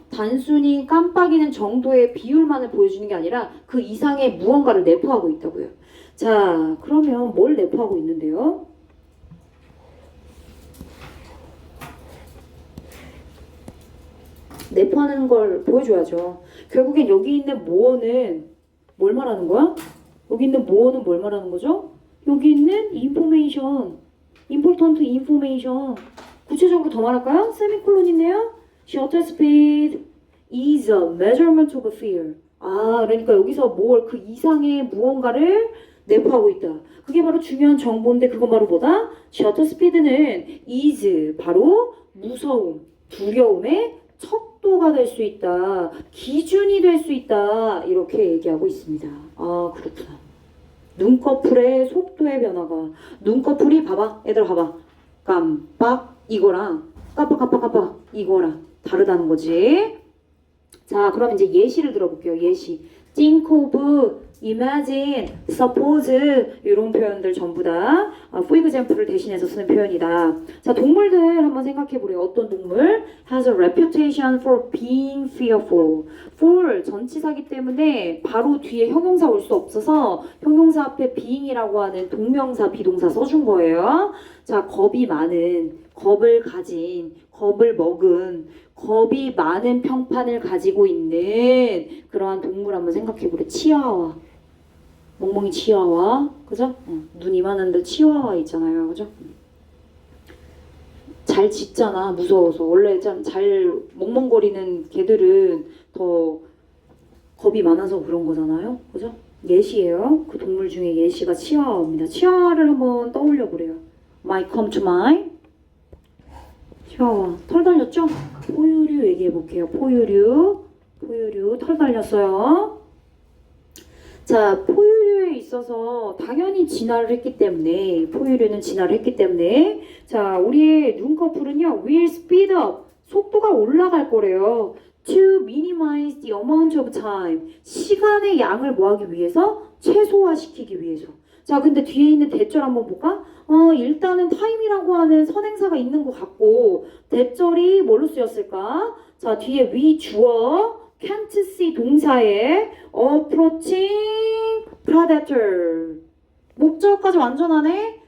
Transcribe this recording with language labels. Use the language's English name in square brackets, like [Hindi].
[Korean] 단순히 깜빡이는 정도의 비율만을 보여주는 게 아니라 그 이상의 무언가를 내포하고 있다고요. 자, 그러면 뭘 내포하고 있는데요? 내포하는 걸 보여줘야죠. 결국엔 여기 있는 more는 뭘 말하는 거야? 여기 있는 more는 뭘 말하는 거죠? 여기 있는 [English] information, important information. [Korean] 구체적으로 더 말할까요? 세미콜론 있네요. [English] shutter speed is a measurement of fear. [Korean] 아, 그러니까 여기서 뭘 그 이상의 무언가를 내포하고 있다. 그게 바로 중요한 정보인데 그건 바로 뭐다? shutter speed는 is 바로 무서움, 두려움의 척도가 될 수 있다. 기준이 될 수 있다. 이렇게 얘기하고 있습니다. 아, 그렇구나. 눈꺼풀의 속도의 변화가. 눈꺼풀이 봐봐. 얘들아 봐봐. 깜빡 이거랑 깜빡 이거랑 다르다는 거지. 자, 그럼 이제 예시를 들어볼게요. 예시. think of, imagine, suppose 이런 표현들 전부 다 for example을 대신해서 쓰는 표현이다. 자, 동물들 한번 생각해보래요. 어떤 동물? [English] has a reputation for being fearful. [Korean] for 전치사기 때문에 바로 뒤에 형용사 올 수 없어서 형용사 앞에 being이라고 하는 동명사, 비동사 써준 거예요. 자, 겁이 많은, 겁을 가진, 겁을 먹은, 겁이 많은 평판을 가지고 있는 그러한 동물 한번 생각해보래. 치아와. 멍멍이 치아와. 그죠? 눈 이만한데 치아와 있잖아요. 그죠? 잘 짖잖아. 무서워서. 원래 참 잘 멍멍거리는 개들은 더 겁이 많아서 그런 거잖아요. 그죠? 예시예요. 그 동물 중에 예시가 치아와입니다. 치아와를 한번 떠올려 보래요. [English] Might come to mind. [Korean] 치아와. 털 달렸죠? 포유류 얘기해 볼게요. 포유류 털 달렸어요. 자, 포유류에 있어서 당연히 진화를 했기 때문에 포유류는 진화를 했기 때문에 자, 우리의 눈꺼풀은요 [English] will speed up [Korean] 속도가 올라갈 거래요. [English] to minimize the amount of time [Korean] 시간의 양을 뭐하기 위해서? 최소화시키기 위해서. 자, 근데 뒤에 있는 대절 한번 볼까? 일단은 time이라고 하는 선행사가 있는 것 같고 대절이 뭘로 쓰였을까? 자, 뒤에 위 주어 [English] can't see [Korean] 동사에 [English] approaching predator [Korean] 목적까지 완전하네?